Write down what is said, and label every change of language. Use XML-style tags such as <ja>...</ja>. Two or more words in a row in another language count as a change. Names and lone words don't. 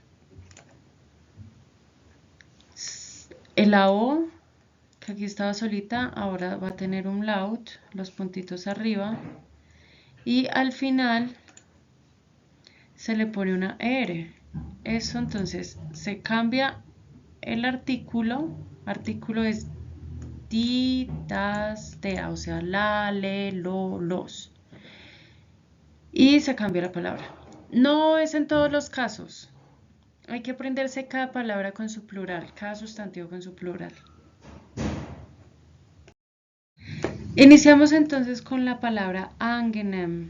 <es>La O, que aquí estaba solita, ahora va a tener un laut, los puntitos arriba, y al final se le pone una R. Eso entonces se cambia el artículo es</es> <de>die, das, der,</de> <es>o sea, la, le, lo, los. Y se cambia la palabra. No es en todos los casos. Hay que aprenderse cada palabra con su plural, cada sustantivo con su plural. Iniciamos entonces con la palabra angenehm.</es>